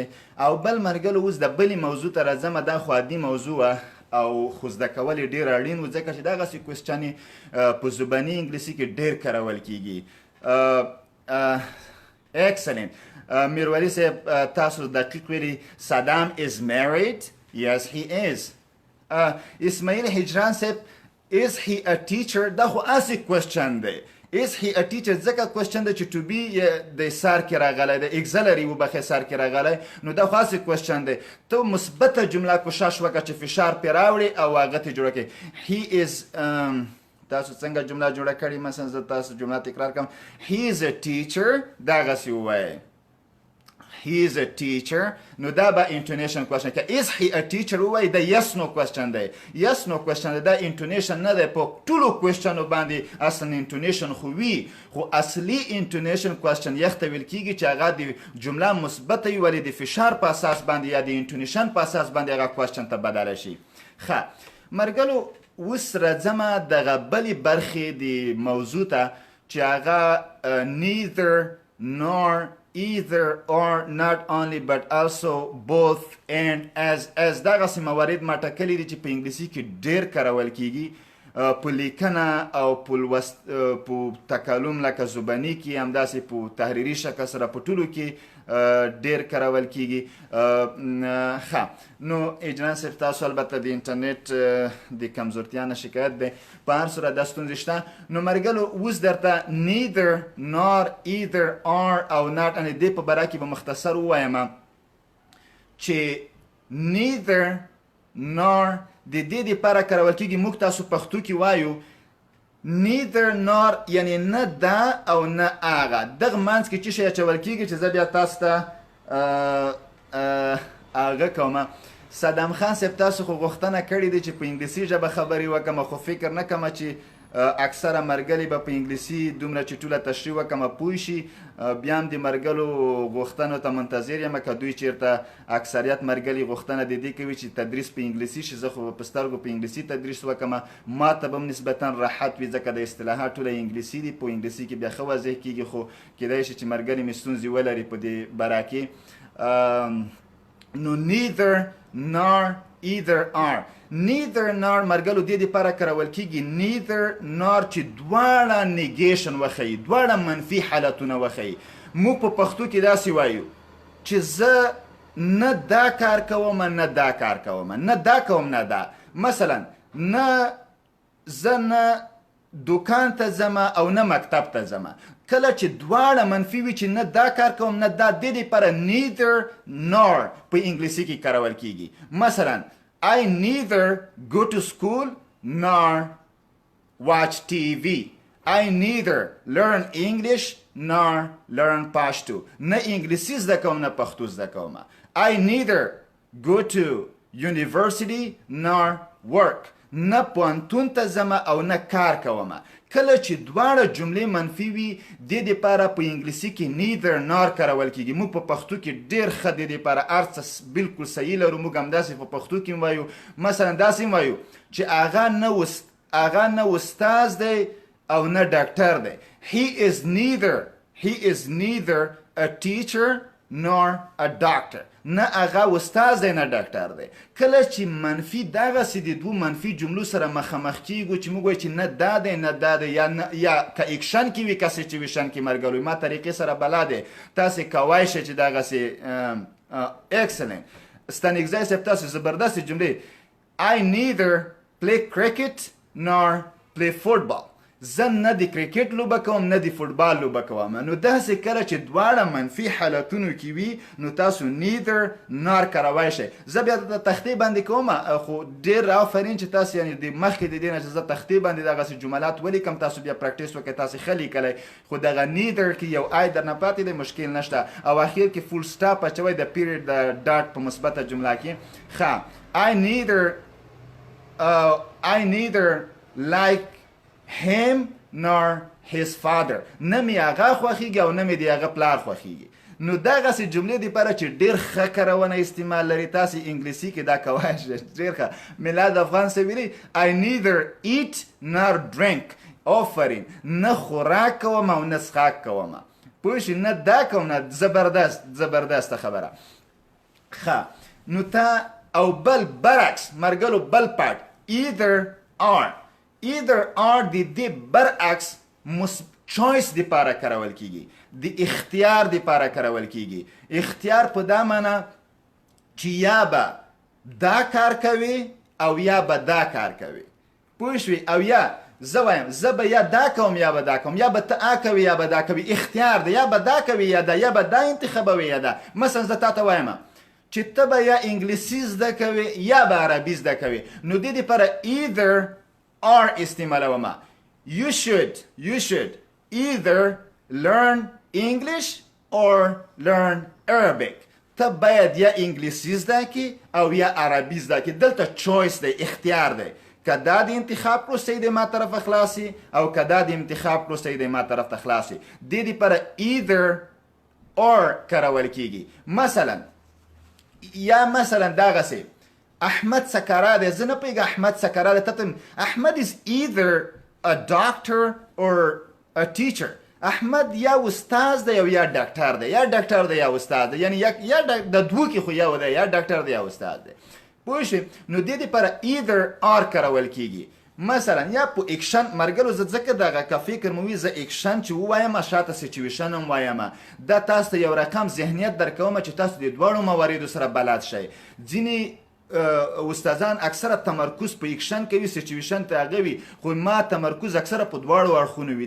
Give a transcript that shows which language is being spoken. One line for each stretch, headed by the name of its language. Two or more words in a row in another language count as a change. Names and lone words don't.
Pashto: او بل مرګلو اوس د بلې موضوع ته راځمه. دا خو عادي موضوع وه او خو زده کول یې ډېر اړین و ځکه چې دغسې کوېشنې په زباني انګلیسي کې ډېر کارول کېږي. excellent. میرولی صاحب تاسو دقیق ویلي صدام
English: is married. yes he is. اسماعیل هجران صاحب is he a teacher.
Pashto: دا خو اسی کوېشن دی.
English: is he a teacher
Pashto: ځکه کوېشن دی چې
English: to be
Pashto: د سر کې راغلی دی. اګزلري وبخې سر کې راغلی نو دا خو اسی کوېشن دی. ته مثبته جمله کوشش وکړه چې فشار پرې راوړې او هغه ته جوړه کړې.
English: he is
Pashto: تاسو څنګه جمله جوړه کړې؟ مثلا زه تاسو جمله تکرار کوم.
English: he is a teacher
Pashto: دغسې ووایئ.
English: he is a teacher.
Pashto: نو دا به انټونیشن کوېشن که
English: is he a teacher
Pashto: ووایي دا
English: yes no
Pashto: کوېشن دی.
English: yes no
Pashto: کوېشن دی. دا انټونیشن نه دی. په ټولو کوېشنو باندې اصلا انټونیشن خو وي، خو اصلي انټونیشن کوېشن یخ ته ویل کېږي چې هغه د جمله مثبته وي ولې د فشار په اساس باندې یا د انټونیشن په اساس باندې هغه کوېشن ته بدله شي. ښه مرګلو اوس راځمه دغه بلې برخې د موضوع ته چې هغه
English: neither nor either or not only but also both and as
Pashto: دغسې موارد ما ټاکلي دي چې په انګلیسي کې ډېر کارول کېږي. په لیکنه او په تکلم لکه زباني کې همداسې په تحریري شکل سره په ټولو کې ډېر کارول کېږي. ښه نو اجران صاحب تاسو البته د انټرنیټ د کمزورتیا نه شکایت دی. په هر صورت دا ستونزې شته. نو مرګلو اوس درته
English: neither nor either or
Pashto: او not ان دې په باره کې به مختصر ووایم چې
English: neither nor
Pashto: د دې دپاره کارول کېږي. موږ تاسو پښتو کې وایو
English: neither nor
Pashto: یعنی نه دا او نه هغه. دغه منځ کې څه شی اچول کېږي چې زه بیا تاسو ته هغه کومه. صدام خان صاحب تاسو خو غوښتنه کړې ده چې په انګلیسي ژبه خبرې وکړم، خو فکر نه کوم چې اکثره مرګلي به په انګلیسي دومره چې ټوله تشریح وکړم پوه شي. بیا هم د مرګلو غوښتنو ته منتظر یم که دوی چېرته اکثریت مرګلي غوښتنه د دې کوي چې تدریس په انګلیسي شي. زه خو په سترګو په انګلیسي تدریس وکړم، ما ته به هم نسبتا راحت وي ځکه د اصطلاحات ټوله انګلیسي دي. په انګلیسي کې بیا ښه واضح کېږي، خو کیدای شي چې مرګلي مې ستونزې ولري په دې باره کې.
English: نو neither nor either are. neither nor
Pashto: مرګلو دې دپاره کارول کېږي
English: neither nor
Pashto: چې دواړه نیګیشن وښیي، دواړه منفي حالتونه وښیي. موږ په پښتو کې داسې وایو چې زه نه دا کار کوم نه دا کار کوم، نه دا کوم نه دا. مثلا نه زه نه دکان ته ځم او نه مکتب ته ځم. کله چې دواړه منفي وي چې نه دا کار کوم نه دا، دې دپاره
English: neither nor
Pashto: په انګلیسي کې کارول کېږي.
English: مثلا I neither go to school nor watch TV. I neither learn English nor learn Pashto.
Pashto: نه انګلیسي زده کوم نه پښتو زده کوم.
English: I neither go to university nor work.
Pashto: نه پوهنتون ته ځم او نه کار کوم. کله چې دواړه جملې منفي وي دې دپاره په انګلیسي کې
English: neither nor
Pashto: کارول کېږي. موږ په پښتو کې ډېر ښه دې دپاره هر څه بلکل صحیح لرو. موږ همداسې په پښتو کې هم وایو، مثلا داسې هم وایو چې هغه نه استاذ دی او نه ډاکټر دی.
English: he is neither a teacher nor a doctor.
Pashto: نه هغه استاذ دی نه ډاکټر دی. کله چې منفي دغسې د دوو منفي جملو سره مخامخ کېږو چې موږ وایو چې نه دا دی نه دا دی، یا که اکشن کې وي که سچویشن کې مرګلوي ما طریقې سره بلد دی، تاسې کوای شئ چې دغسې excellent. ستانکزی صاحب تاسو زبردست جملې
English: I neither play cricket nor play football.
Pashto: زه نه د کرکټ لوبه کوم نه د فوټبال لوبه کوم. نو داسې کله چې دواړه منفي حالتونو کې وي نو تاسو
English: neither nor
Pashto: کاروای شئ. زه بیا د تختې باندې کوم، خو ډېر آفرین چې تاسو یعنې د مخکې د دې نه چې زه تختې باندې دغسې جملات ولیکم، تاسو بیا پریکټیس وکړئ، تاسې ښه لیکلی. خو دغه neither کې یو آی درنه پاتې دی، مشکل نشته. او اخر کې فول سټاپ اچوئ د پیریډ د ډاټ په مثبته جمله کې.
English: ښه I neither like him nor his father.
Pashto: نه مې هغه خوښېږي او نه مې د هغه پلار خوښېږي. نو دغسې جملې دپاره چې ډېر ښه کارونه استعمال لري تاسې انګلیسي کې دا کوای شئ. ډېر ښه. میلاد افغان صاحب ویلي
English: I neither eat nor drink.
Pashto: آفرین. نه خوراک کوم او نه څښاک کوم. پوه شئ، نه دا کوم نه. زبردسته خبره. ښه نو تا او بل برعکس مرګلو بل پارت
English: either are. either are
Pashto: د دې برعکس چویس دپاره کارول کېږي، د اختیار دپاره کارول کېږي. اختیار په دا معنا چې یا به دا کار کوي او یا به دا کار کوي. پوه شوې؟ او یا زه وایم زه به یا دا کوم یا به دا کوم، یا به ته کوي یا به دا کوي. اختیار دی، یا به دا کوي یا به دا انتخابوي یا دا. مثلا زه تا ته وایم چې ته به یا انګلیسي زده کوي یا به عربي زده کوي. نو دې دپاره
English: either are
Pashto: استعمالوم.
English: You should either learn English or learn Arabic.
Pashto: ته باید یا انګلیسي زده کړې او یا عربي زده کړې. دلته چویس دی، اختیار دی. که دا د انتخاب پروسه دی ما طرفه خلاصي او که دا د انتخاب پروسه دی ما طرف ته خلاصي. دې دپاره
English: either or
Pashto: کارول کېږي. مثلا دغسې احمد سکرا دی. زه نه پوهېږم احمد سکرا دی.
English: ته احمد is either a doctor or a teacher.
Pashto: احمد یا استاذ دی او یا ډاکټر دی، یا ډاکټر دی یا استاذ دی، یعنی یا د دوو کې خو یو دی، یا ډاکټر دی یا استاذ دی. پوه شئ؟ نو دې دپاره
English: either or
Pashto: کارول کېږي. مثلا یا په اکشن مرګلو زه ځکه دغه که فکر مو وي زه اکشن چې ووایم شاته سچویشن هم وایم، دا تاسو ته یو رقم ذهنیت درکوم چې تاسو د دواړو مواردو سره بلد شئ. ځینې استادان اکثره تمرکز په اکشن کوي، سچویشن ته هغه وي، خو ما تمرکز اکثره په دواړو اړخونو وي.